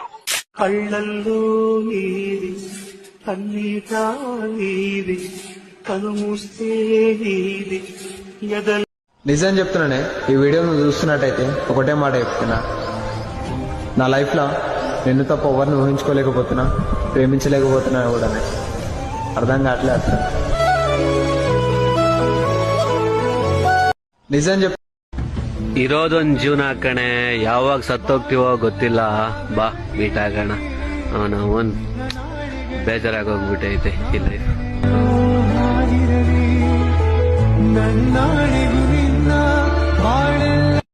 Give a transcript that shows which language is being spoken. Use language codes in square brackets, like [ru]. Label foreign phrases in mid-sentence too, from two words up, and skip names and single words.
[te] కళ్ళల్లో నీది, కన్నీట నీది, కనుమూస్తే నీది. నిజం చెప్తున్నానే, ఈ వీడియో నువ్వు చూస్తున్నట్టయితే ఒకటే మాట చెప్తున్నా, నా లైఫ్ లో నిన్ను తప్ప ఎవరిని ఊహించుకోలేకపోతున్నా, ప్రేమించలేకపోతున్నా కూడా. [kn] ಅರ್ಧಂಗ ಆಟ್ಲೆ ಅರ್ಥ ನಿಜ ಇರೋದೊಂದ್ ಜೀವನ ಕಣೆ, ಯಾವಾಗ ಸತ್ತೋಗ್ತೀವೋ ಗೊತ್ತಿಲ್ಲ. ಬಾ ಮೀಟ್ ಆಗೋಣ. ಅವನ್ ಬೇಜಾರಾಗೋಗ್ಬಿಟ್ಟೈತೆ ಈ ಲೈಫ್.